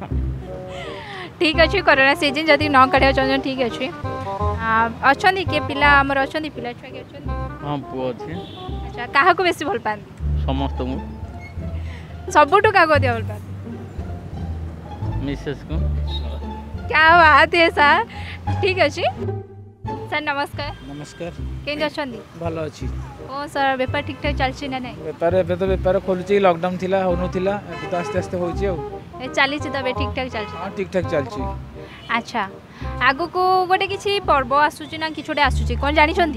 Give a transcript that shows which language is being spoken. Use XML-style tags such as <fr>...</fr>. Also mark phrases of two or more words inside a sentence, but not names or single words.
<or>ଠିକ୍ ଅଛି କରୋନା ସିଜିନ୍ ଯଦି ନ କାଢ଼ିବାକୁ ଚାହୁଁଛନ୍ତି ଠିକ୍ ଅଛି। ଅଛନ୍ତି କିଏ ପିଲା ଆମର ଅଛନ୍ତି ପିଲା ଛୁଆ କିଏ ଅଛନ୍ତି? ହଁ ପୁଅ ଅଛି। ଆଚ୍ଛା କାହାକୁ ବେଶୀ ଭଲ ପାଆନ୍ତି? ସମସ୍ତଙ୍କୁ। ସବୁଠୁ କାହାକୁ ଅଧିକ ଭଲ ପାଆନ୍ତି? ମିସେସ୍କୁ।</or> <hi>क्या बात है</hi> <or>ସାର୍ ଠିକ୍ ଅଛି। ସାର୍ ନମସ୍କାର। ନମସ୍କାର। କେମିତି ଅଛନ୍ତି? ଭଲ ଅଛି। ଓ ସାର୍ ବେପାର ଠିକ୍ ଠାକ୍ ଚାଲିଛି ନା ନାହିଁ? ବେପାର ଏବେ ତ ବେପାର ଖୋଲୁଛି, ଲକଡାଉନ ଥିଲା ହଉନଥିଲା, ଏବେ ତ ଆସ୍ତେ ଆସ୍ତେ ହେଉଛି ଆଉ। ଚାଲିଛି ତ ଏବେ ଠିକ୍ ଠାକ୍ ଚାଲିଛି? ହଁ ଠିକ୍ ଠାକ୍ ଚାଲିଛି। ଆଚ୍ଛା ଆଗକୁ ଗୋଟେ କିଛି ପର୍ବ ଆସୁଛି ନା କିଛି ଗୋଟେ ଆସୁଛି କ'ଣ ଜାଣିଛନ୍ତି?</or>